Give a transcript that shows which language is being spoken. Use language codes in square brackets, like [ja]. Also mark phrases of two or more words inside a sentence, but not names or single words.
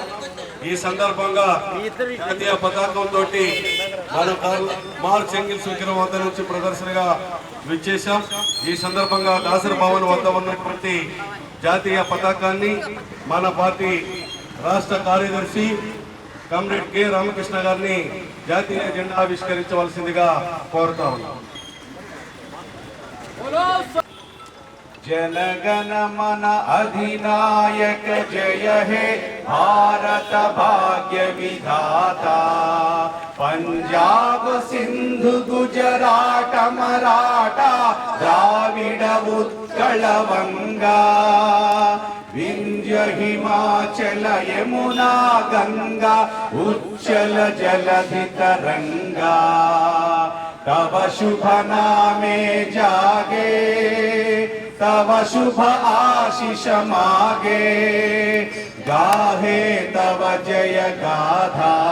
[te] ఈ సందర్భంగా జాతీయ పతాకంతో మన మార్చ్ ఎంగిల్స్ విగ్రహం వద్ద నుంచి ప్రదర్శనగా విచ్చేశాం. ఈ సందర్భంగా దాసరి భవన్ వద్ద ఉన్నటువంటి జాతీయ పతాకాన్ని మన పార్టీ రాష్ట్ర కార్యదర్శి కామ్రేడ్ కె రామకృష్ణ గారిని జాతీయ జెండా ఆవిష్కరించవలసిందిగా కోరుతా ఉన్నాం. [bn] জনগণমন অধিনায়ক জয় হে ভারত ভাগ্যবিধাতা পাঞ্জাব সিন্ধু গুজরাট মারাঠা দ্রাবিড় উৎকল বঙ্গ বিন্ধ্য হিমাচল যমুনা গঙ্গা উচ্ছল জলধি তরঙ্গ তব শুভ নামে জাগে তব শুভ আশিস মাগে গাহে তব জয় গাথা